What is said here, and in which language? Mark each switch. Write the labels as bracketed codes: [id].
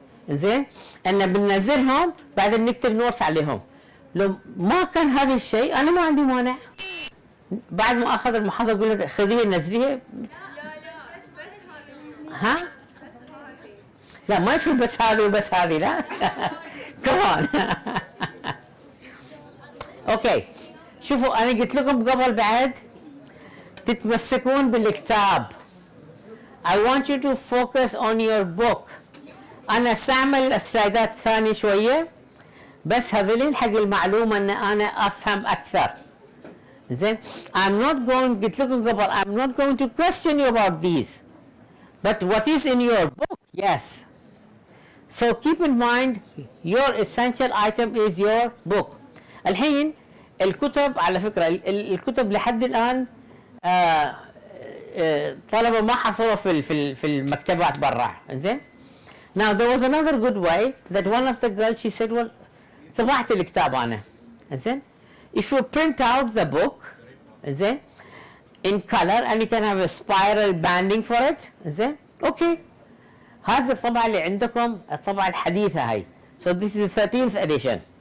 [ar] زين؟ ان بننزلهم بعدين نكتب نوتس عليهم. لو ما كان هذا الشيء انا ما عندي مانع. بعد ما اخذ المحاضره اقول له خذيه نزليه. ها؟ لا ما يصير بس هذه وبس هذه لا. كمان. اوكي. شوفوا انا قلت لكم قبل بعد تتمسكون بالكتاب. [en] I want you to focus on your book. [ar] انا استعمل السلايدات الثانيه شويه بس هذولين حق المعلومه ان انا افهم اكثر. [en] زين I'm not going [ar] قلت لكم قبل [en] I'm not going to question you about these but what is in your book yes so keep in mind your essential item is your book. [ar] الحين الكتب على فكره الكتب لحد الان طلبه ما حصلوا في المكتبات برا. [en] زين now there was another good way that one of the girls she said well [ar] طبعت الكتاب انا. [en] زين if you print out the book زين in color and you can have a spiral banding for it [ar] زين اوكي هذه الطبعه اللي عندكم الطبعه الحديثه هاي [en] so this is the 13th edition.